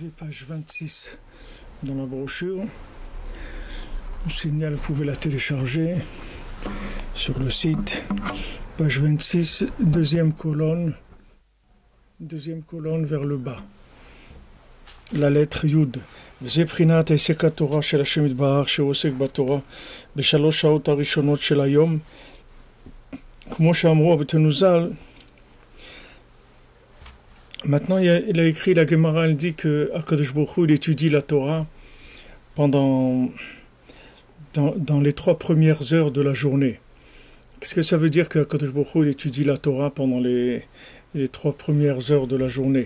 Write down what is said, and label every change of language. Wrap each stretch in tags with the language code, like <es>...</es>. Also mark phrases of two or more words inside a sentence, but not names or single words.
<fr>page 26 dans la brochure. Je signale, vous pouvez la télécharger sur le site. Page 26, deuxième colonne vers le bas. La lettre Yud.</fr> <he>וזה בחינת העסק התורה של השם יתברך שהוא עוסק בתורה בשלוש שעות הראשונות של היום. כמו שאמרו בתנוזל,</he> <fr>maintenant il a écrit, la Gemara, elle dit que Akadosh Baruch Hu, il étudie la Torah dans les 3 premières heures de la journée. Qu'est-ce que ça veut dire que Akadosh Baruch Hu, il étudie la Torah pendant les 3 premières heures de la journée?</fr>